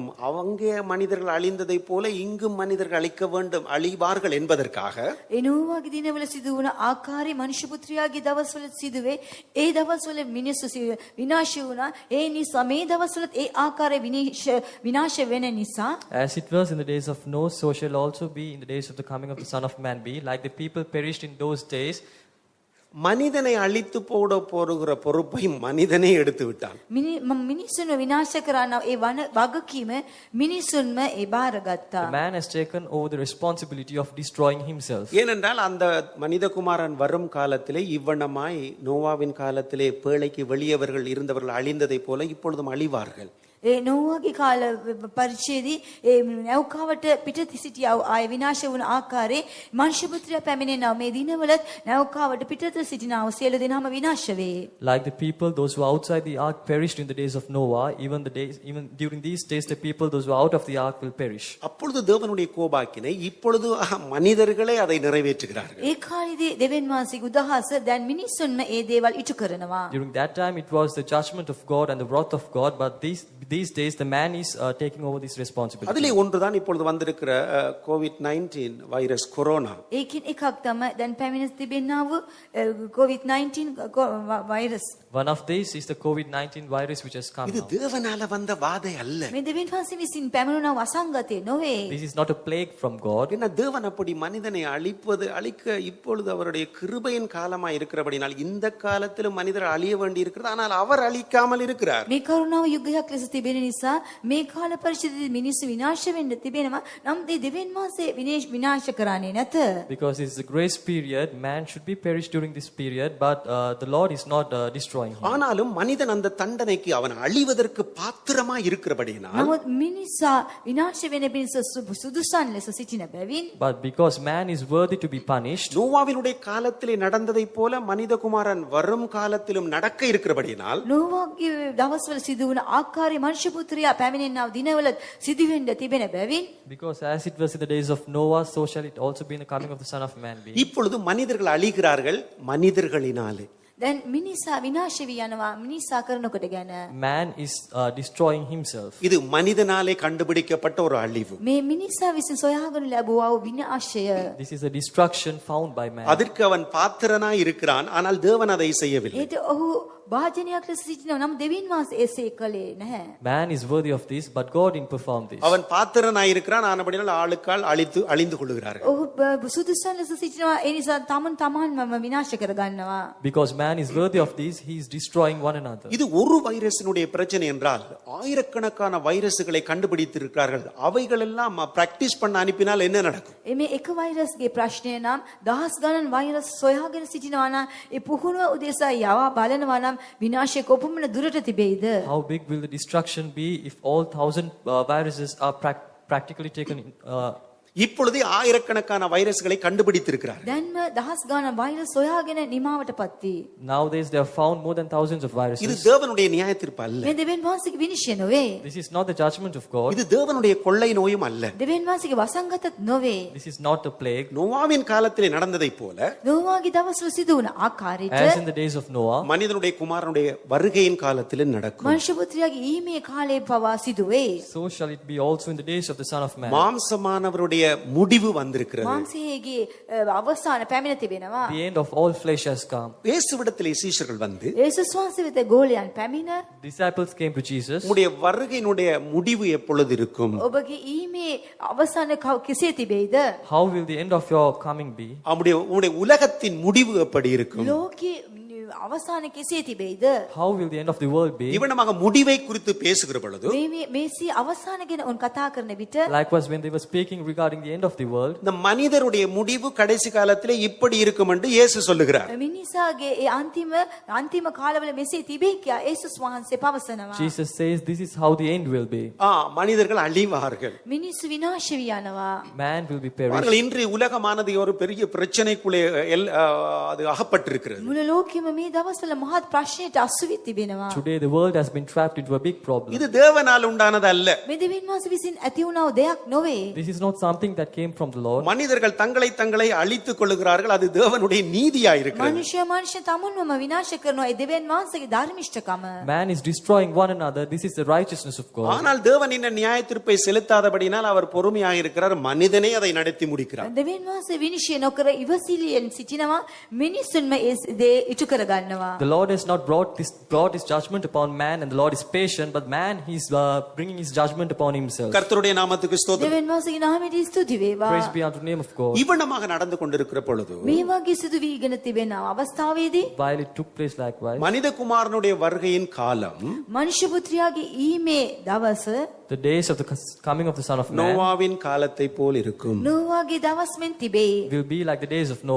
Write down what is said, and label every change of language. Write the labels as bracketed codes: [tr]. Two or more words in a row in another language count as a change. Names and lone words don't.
[ta] அவங்க மனிதர்கள் அழிந்ததைப் போல இங்கும் மனிதர்கள் அழிக்க வேண்டும், அழிவார்கள் என்பதற்காக [si] ඒ නෝවාගේ දිනවල සිදු වුණ ආකාරي මනුෂ්‍ය පුත්‍රයාගේ දවස්වල සිදුවේ. ඒ දවස්වල මිනිස්සු විනාශ වුණා. ඒ නිසා මේ දවස්වලත් ඒ ආකාරයේ විනාශ වෙන නිසා [en] As it was in the days of Noah, so shall also be in the days of the coming of the Son of Man be. Like the people perished in those days, [ta] மனிதனை அழித்து போட போகிற பொறுப்பை மனிதனே எடுத்து விட்டான். [si] මිනිසුන්ව විනාශ කරන්නව ඒ වගකීම මිනිසුන්ම ඒ බාරගත්තා. [en] the man has taken over the responsibility of destroying himself. [ta] ஏனென்றால் அந்த மனிதகுமாரன் வரும் காலத்திலே இவ்வண்ணமாய் நோவாவின் காலத்திலே பேழைக்கு வெளியவர்கள் இருந்தவர்கள் அழிந்ததைப் போல இப்பொழுதும் அழிவார்கள். [si] ඒ නෝවාගේ කාල පරිච්ඡේදී ඒ නැව්කාවට පිට සිටියා ආය විනාශ වුණ ආකාරයේ මනුෂ්‍ය පුත්‍රයා පැමිණෙනවා. මේ දිනවලත් නැව්කාවට පිටත සිටිනා වූ සියලු දෙනාම විනාශ වේ. [en] Like the people, those who were outside the ark perished in the days of Noah, even during these days, the people, those who are out of the ark will perish. [ta] அப்பொழுது தேவனுடைய கோபாக்கினை இப்பொழுது மனிதர்களே அதை நிறைவேற்றுகிறார்கள். [si] ඒ කාලේදී දෙවියන් වහන්සේගේ උදහස දැන් මිනිසුන්ම ඒ දේවල් ඉටු කරනවා. [en] During that time, it was the judgment of God and the wrath of God, but these days, the man is taking over this responsibility. [ta] அதிலே ஒன்றுதான் இப்பொழுது வந்திருக்கிற COVID-19 வைரஸ் கொரோனா. [si] ඒකින් එකක් තමයි දැන් පැමිණ තිබෙනා වූ COVID-19 වෛරස්. [en] One of these is the COVID-19 virus which has come [ta] இது [en] now. [ta] தேவனால வந்த வாதை அல்ல. [si] මේ දෙවියන් වහන්සේ විසින් පැමිණුණා වූ අසංගතය නොවේ. [en] This is not a plague from God. [ta] என்ன தேவன் அப்படி மனிதனை அழிக்க இப்பொழுது அவருடைய கிருபையின் காலமா இருக்கிறபடினால் இந்த காலத்திலும் மனிதர் அழிய வேண்டி இருக்கிறது. ஆனால் அவர் அழிக்காமல் இருக்கிறார். [si] මේ කරුණාව යුගයක් ලෙස තිබෙන නිසා මේ කාල පරිච්ඡේදයේ මිනිස්සු විනාශ වෙන්න තිබෙනවා. නම් මේ දෙවියන් වහන්සේ විනාශ කරන්නේ නැත. [en] Because it's a grace period, man should be perished during this period, but the Lord is not destroying him. [ta] ஆனாலும் மனிதன் அந்த தண்டனைக்கு அவன் அழிவதற்கு பாத்திரமா இருக்கிறபடினால் [si] නමුත් මිනිසා විනාශ වෙන පිණිස සුදුසන් ලෙස සිටින බැවින් [en] But because man is worthy to be punished, [ta] நோவாவினுடைய காலத்திலே நடந்ததைப் போல மனிதகுமாரன் வரும் காலத்திலும் நடக்க இருக்கிறபடினால் [si] නෝවාගේ දවස්වල සිදු වුණ ආකාරයේ මනුෂ්‍ය පුත්‍රයා පැමිණෙනා වූ දිනවල සිදුවෙන්න තිබෙන බැවින් [en] because as it was in the days of Noah, so shall it also be in the coming of the Son of Man be. [ta] இப்பொழுது மனிதர்கள் அழிகிறார்கள் மனிதர்களினாலே. [si] දැන් මිනිසා විනාශ වී යනවා මිනිසා කරනකොට ගැන [en] Man is destroying himself. [ta] இது மனிதனாலே கண்டுபிடிக்கப்பட்ட ஒரு அழிவு. [si] මේ මිනිසා විසින් සොයාගනු ලැබුවා වූ විනාශය. [en] This is a destruction found by man. [ta] அதற்கு அவன் பாத்திரனாய் இருக்கிறான், ஆனால் தேவன் அதை செய்யவில்லை. [si] ඒට ඔහු භාජනයක් ලෙස සිටිනවා. නම් දෙවියන් වහන්සේ එසේ කළේ නැහැ. [en] Man is worthy of this, but God didn't perform this. [ta] அவன் பாத்திரனாய் இருக்கிறான், ஆனபடியால் ஆளுக்கால் அழிந்து கொள்கிறார்கள். [si] ඔහු සුදුසන් ලෙස සිටිනවා. ඒ නිසා තමන්ම විනාශ කර ගන්නවා. [en] Because man is worthy of this, he is destroying one another. [ta] இது ஒரு வைரஸினுடைய பிரச்சனை என்றால் ஆயிரக்கணக்கான வைரஸ்களை கண்டுபிடித்திருக்கிறார்கள். அவைகள் எல்லாம் பிராக்டிஸ் பண்ண அனுப்பினால் என்ன நடக்கும்? [si] මේ එක වෛරස්ගේ ප්‍රශ්නය නම් දහස් ගණන් වෛරස් සොයාගෙන සිටිනවා නම් ඒ පුහුණුව උදෙසා යවා බලනවා නම් විනාශය කොපමණ දුරට තිබෙයිද? [en] How big will the destruction be if all 1,000 viruses are practically taken [ta] இப்பொழுது ஆயிரக்கணக்கான வைரஸ்களை கண்டுபிடித்திருக்கிறார்கள். [si] දැන්ම දහස් ගණන් වෛරස් සොයාගෙන නිමාවටපත් වී. [en] Nowadays they have found more than thousands of [ta] இது [en] viruses. [ta] தேவனுடைய நியாயத்தீர்ப்பு அல்ல. [si] මේ දෙවියන් වහන්සේගේ විනිශ්චය නොවේ. [en] This is not the judgment of God. [ta] இது தேவனுடைய கொள்ளை நோயும் அல்ல. [si] දෙවියන් වහන්සේගේ වසංගතත් නොවේ. [en] This is not a plague. [ta] நோவாவின் காலத்திலே நடந்ததைப் போல [si] නෝවාගේ දවස්වල සිදු වුණ ආකාරයට [en] As in the days of Noah, [ta] மனிதனுடைய குமாரனுடைய வருகையின் காலத்திலே நடக்கும். [si] මනුෂ්‍ය පුත්‍රයාගේ ඊමේ කාලයේ පවා සිදුවේ. [en] so shall it be also in the days of the Son of Man. [ta] மாம்சமானவருடைய முடிவு வந்திருக்கிறது. [si] මාංශයේගේ අවසාන පැමිණ තිබෙනවා. [en] The end of all flesh has come. [ta] இயேசுவிடத்திலே சீஷர்கள் வந்து [si] යේසුස් වහන්සේ වෙත ගෝලයන් පැමිණ [en] Disciples came to Jesus. [ta] உம்முடைய வருகையினுடைய முடிவு எப்பொழுது இருக்கும்? [si] ඔබගේ ඊමේ අවසාන කෙසේ තිබෙයිද? [en] How will the end of your coming be? [ta] உம்முடைய உலகத்தின் முடிவு எப்படி இருக்கும்? [si] ලෝකේ අවසාන කෙසේ තිබෙයිද? [en] How will the end of the world be? [ta] இவனமாக முடிவை குறித்து பேசுகிற பொழுது [si] මේසී අවසාන ගැන උන් කතා කරන විට [en] Likewise, when they were speaking regarding the end of the world, [ta] இந்த மனிதருடைய முடிவு கடைசி காலத்திலே இப்படி இருக்கும் என்று இயேசு சொல்லுகிறார். [si] මිනිසාගේ ඒ අන්තිම කාලවල මෙසේ තිබේ කියා යේසුස් වහන්සේ පවසනවා. [en] Jesus says this is how the end will be. [ta] மனிதர்கள் அழிவார்கள். [si] මිනිස්සු විනාශ වී යනවා. [en] Man will be perished. [ta] பாருங்கள், இன்று உலகமானது ஒரு பெரிய பிரச்சனைக்குள்ளே அது அகப்பட்டிருக்கிறது. [si] මුළු ලෝකෙම මේ දවස්වල මහත් ප්‍රශ්නයට අසු වී තිබෙනවා. [en] Today the world has been trapped into a big problem. [ta] இது தேவனால் உண்டானது அல்ல. [si] මේ දෙවියන් වහන්සේ විසින් ඇති වුණා වූ දෙයක් නොවේ. [en] This is not something that came from the Lord. [ta] மனிதர்கள் தங்களை அழித்துக் கொள்ளுகிறார்கள். அது தேவனுடைய நீதியா இருக்கிறது. [si] මනුෂ්‍ය තමුන්වම විනාශ කරනවා. ඒ දෙවියන් වහන්සේගේ ධර්මිෂ්ඨකම. [en] Man is destroying one another. This is the righteousness of God. [ta] ஆனால் தேவன் இந்த நியாய தீர்ப்பை செலுத்தாதபடினால் அவர் பொறுமையாக இருக்கிறார். மனிதனே அதை நடத்தி முடிக்கிறார். [si] දෙවියන් වහන්සේ විනිශ්චය නොකර ඉවසිලියෙන් සිටිනවා. මිනිසුන්ම ඒ දේ ඉටු කර ගන්නවා. [en] The Lord has not brought his judgment upon man, and the Lord is patient, but man he's bringing his judgment upon himself. [ta] கர்த்தருடைய நாமத்துக்கு ஸ்தோத்திரம். [si] දෙවියන් වහන්සේගේ නාමයට ස්තුති වේවා. [en] Praise be unto the name of God. [ta] இவனமாக நடந்து கொண்டிருக்கிற பொழுது [si] මේ වගේ සිදු වීගෙන තිබෙන අවස්ථාවේදී [en] While it took place likewise, [ta] மனித குமாரனுடைய வருகையின் காலம் [si] මනුෂ්‍ය පුත්‍රයාගේ ඊමේ දවස [en] the days of the coming of the Son of Man [ta] நோவாவின் காலத்தை போல் இருக்கும். [si] නෝවාගේ දවස් මෙන් තිබේ. [en] will be like the days of Noah.